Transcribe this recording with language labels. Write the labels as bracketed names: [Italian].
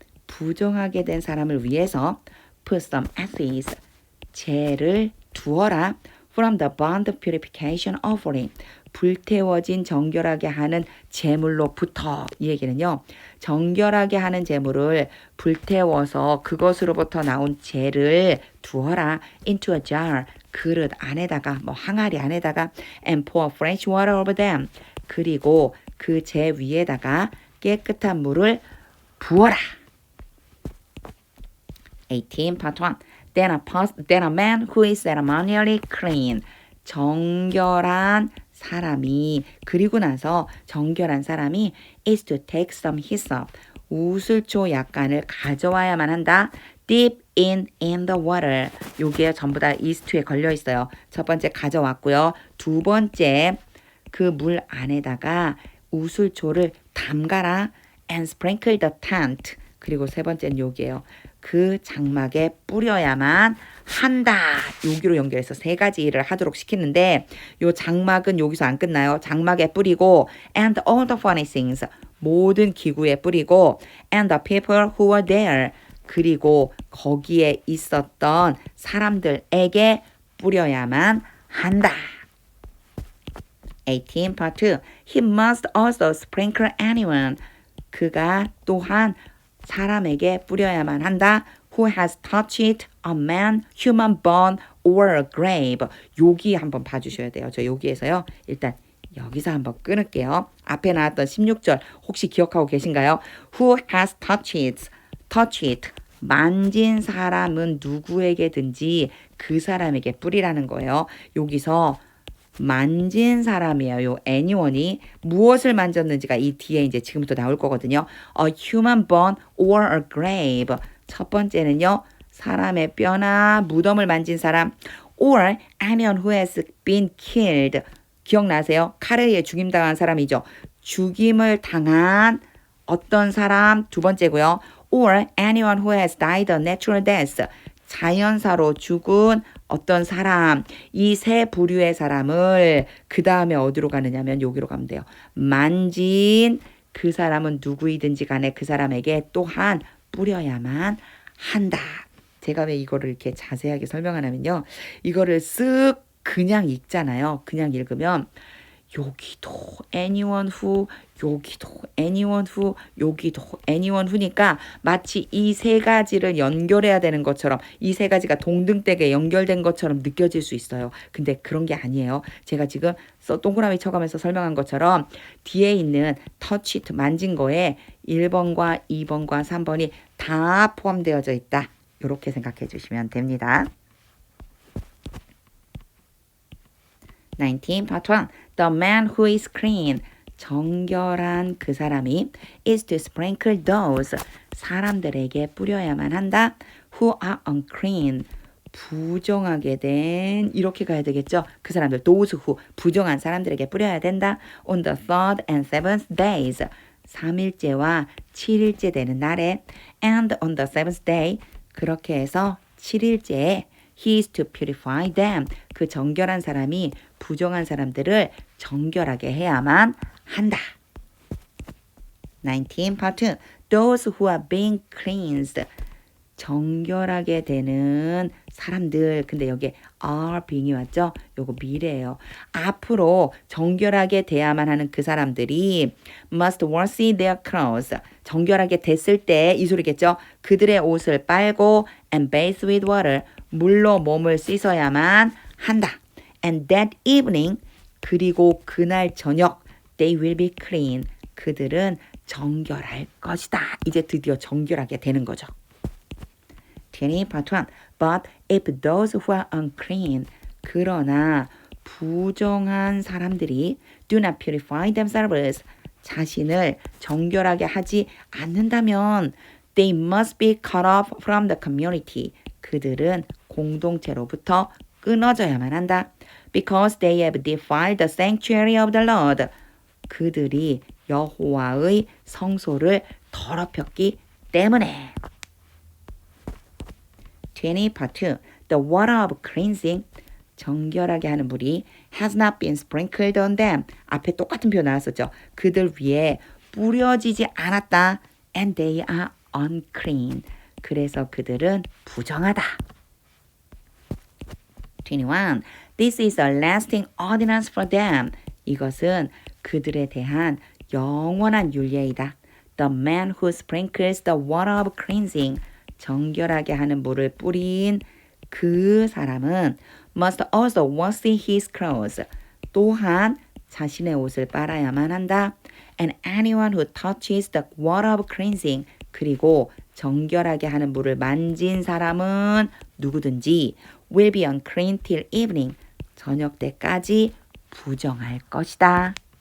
[Korean] 부정하게 된 사람을 위해서 [English] put some ashes. [Korean] 죄를 두어라. [English] From the burnt purification offering. [Korean] 불태워진 정결하게 하는 제물로부터 이 얘기는요. 정결하게 하는 제물을 불태워서 그것으로부터 나온 재를 두어라 [English] into a jar [Korean] 그릇 안에다가 뭐 항아리 안에다가 [English] and pour fresh water over them [Korean] 그리고 그 재 위에다가 깨끗한 물을 부어라. [English] 18 part 1 Then a man who is ceremonially clean [Korean] 정결한 사람이 그리고 나서 정결한 사람이 [English] is to take some hyssop [Korean] 우슬초 약간을 가져와야만 한다. [English] Dip in the water [Korean] 요게 전부 다 is to에 걸려 있어요. 첫 번째 가져왔고요. 두 번째 그 물 안에다가 우슬초를 담가라 [English] and sprinkle the tent [Korean] 그리고 세 번째는 요게요. 그 장막에 뿌려야만 한다. 여기로 연결해서 세 가지 일을 하도록 시키는데 요 장막은 여기서 안 끝나요. 장막에 뿌리고 [English] and all the furnishings [Korean] 모든 기구에 뿌리고 [English] and the people who were there [Korean] 그리고 거기에 있었던 사람들에게 뿌려야만 한다. [English] 18 part 2 He must also sprinkle anyone [Korean] 그가 또한 사람에게 뿌려야만 한다. [English] Who has touched a man, human bone or a grave. [Korean] 여기 한번 봐주셔야 돼요. 저 여기에서요. 일단 여기서 한번 끊을게요. 앞에 나왔던 16절 혹시 기억하고 계신가요? [English] Who has touched [Korean] 만진 사람은 누구에게든지 그 사람에게 뿌리라는 거예요. 여기서 만진 사람이에요. 요 anyone이 무엇을 만졌는지가 이 뒤에 이제 지금부터 나올 거거든요. [English] A human bone or a grave. [Korean] 첫 번째는요. 사람의 뼈나 무덤을 만진 사람 [English] or anyone who has been killed. [Korean] 기억나세요? 칼에 의해 죽임당한 사람이죠. 죽임을 당한 어떤 사람 두 번째고요. [English] or anyone who has died a natural death. [Korean] 자연사로 죽은 어떤 사람, 이 세 부류의 사람을 그 다음에 어디로 가느냐면 여기로 가면 돼요. 만진 그 사람은 누구이든지 간에 그 사람에게 또한 뿌려야만 한다. 제가 왜 이거를 이렇게 자세하게 설명하냐면요. 이거를 쓱 그냥 읽잖아요. 그냥 읽으면 여기도 [English] anyone who, [Korean] 여기도 anyone who, 여기도 anyone who니까 마치 이 세 가지를 연결해야 되는 것처럼 이 세 가지가 동등되게 연결된 것처럼 느껴질 수 있어요. 근데 그런 게 아니에요. 제가 지금 동그라미 쳐가면서 설명한 것처럼 뒤에 있는 touch, 만진 거에 1번과 2번과 3번이 다 포함되어져 있다. 이렇게 생각해 주시면 됩니다. [English] 19 part 1 The man who is clean [Korean] 정결한 그 사람이 [English] is to sprinkle those [Korean] 사람들에게 뿌려야만 한다. [English] who are unclean [Korean] 부정하게 된 이렇게 가야 되겠죠. 그 사람들 those who 부정한 사람들에게 뿌려야 된다. [English] on the third and seventh days [Korean] 3일째와 7일째 되는 날에 [English] and on the seventh day [Korean] 그렇게 해서 7일째에 [English] He is to purify them. [Korean] 그 정결한 사람이 부정한 사람들을 정결하게 해야만 한다. [English] 19 part 2 Those who are being cleansed. [Korean] 정결하게 되는 사람들. 근데 여기에 are being이 왔죠? 요거 미래예요. 앞으로 정결하게 돼야만 하는 그 사람들이 [English] must wash their clothes. [Korean] 정결하게 됐을 때 이 소리겠죠? 그들의 옷을 빨고 [English] and bathe with water. [Korean] 물로 몸을 씻어야만 한다. [English] And that evening [Korean] 그리고 그날 저녁 [English] they will be clean. [Korean] 그들은 정결할 것이다. 이제 드디어 정결하게 되는 거죠. [English] 20 part 1 But if those who are unclean [Korean] 그러나 부정한 사람들이 [English] do not purify themselves [Korean] 자신을 정결하게 하지 않는다면 [English] they must be cut off from the community [Korean] 그들은 공동체로부터 끊어져야만 한다. [English] Because they have defiled the sanctuary of the Lord [Korean] 그들이 여호와의 성소를 더럽혔기 때문에 [English] 20 part 2 The water of cleansing [Korean] 정결하게 하는 물이 [English] has not been sprinkled on them [Korean] 앞에 똑같은 표현 나왔었죠. 그들 위에 뿌려지지 않았다. [English] And they are unclean [Korean] 그래서 그들은 부정하다. [English] 21 This is a lasting ordinance for them [Korean] 이것은 그들에 대한 영원한 율례이다. [English] The man who sprinkles the water of cleansing, [Korean] 정결하게 하는 물을 뿌린 그 사람은 [English] must also wash his clothes, [Korean] 또한 자신의 옷을 빨아야만 한다. [English] And anyone who touches the water of cleansing, [Korean] 그리고 정결하게 하는 물을 만진 사람은 누구든지 [English] will be unclean till evening, [Korean] 저녁 때까지 부정할 것이다.